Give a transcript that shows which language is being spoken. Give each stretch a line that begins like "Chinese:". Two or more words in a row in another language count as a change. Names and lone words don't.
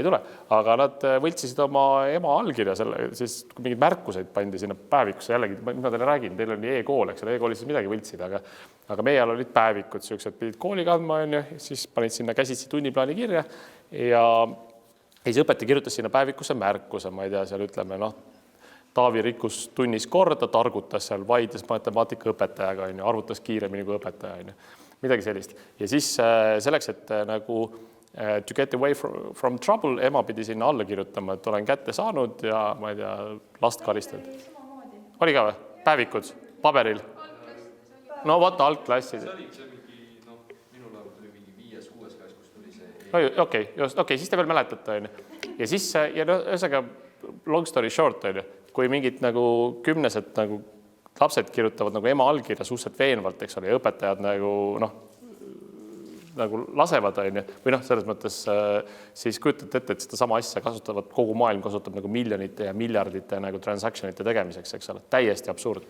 Estonian: ei tule, aga nad võltsisid oma ema allkirja, siis mingid märkuseid pandi sinna päevikusse, jällegi, ma teile räägin, teil oli e-kool, eks ole, e-koolis siis midagi võltsid, aga meie ajal olid päevikud, siuksed pidid kooli kandma, siis panid sinna käsitsi tunniplaani kirja ja siis õpetaja kirjutas sinna päevikusse märkuse, ma ei tea, seal ütleme, Taavi rikkus tunnis korda, targutas seal, vaidles matemaatika õpetajaga, arvutas kiiremini kui õpetaja, midagi sellist. Ja siis selleks, et nagu
English: to get away from trouble,
Estonian: ema pidi sinna alla kirjutama, et olen kätte saanud ja ma ei tea, last karistanud. Oli ka või? Päevikud? Paberil? No vaata algklassid. Minul oli mingi 5-6 klass, kus tuli see. Okei, siis te veel mäletate. Ja siis, ühesõnaga,
English: long story short,
Estonian: kui mingid nagu 10 nagu lapsed kirjutavad nagu ema allkirja suhteliselt veenvalt, eks ole, ja õpetajad nagu lasevad, või selles mõttes siis kujutate ette, et seda sama asja kasutavad, kogu maailm kasutab nagu miljonite ja miljardite nagu transactionite tegemiseks, eks ole, täiesti absurd.